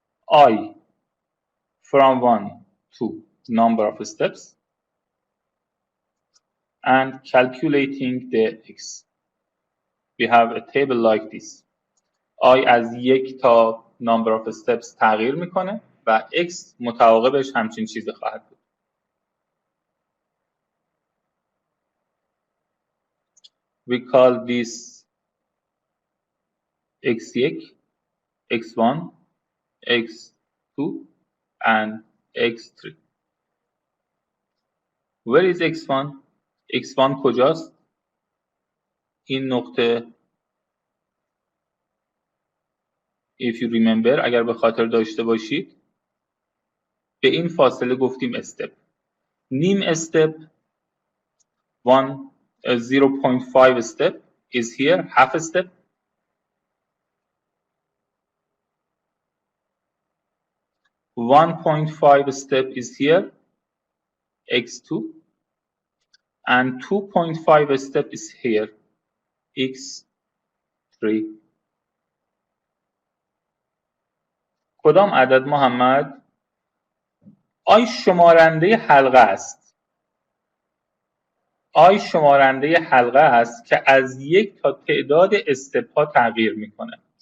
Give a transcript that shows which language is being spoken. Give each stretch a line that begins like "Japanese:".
English: I from 1 to number of steps and calculating the x. We have a table like this.
Persian: I از 1 تا
English: number of steps
Persian: تغییر میکنه و x متعاقبش همچین چیزی خواهد بود.
English: We call this x1, x1, x2 and x3. Where is x1?
Persian: x1 کجاست؟ این نقطه
English: if you remember
Persian: اگر به خاطر داشته باشید به این فاصله گفتیم استپ. نیم استپ
English: 0.5 step is here, half a step. .5 step is here, x2, and 2.5 step is here, x3.
Persian: کدام عدد محمد؟ آی شمارنده حلقه است. آی شمارنده حلقه است که از 1 تا تعداد استپ ها تغییر میکنه.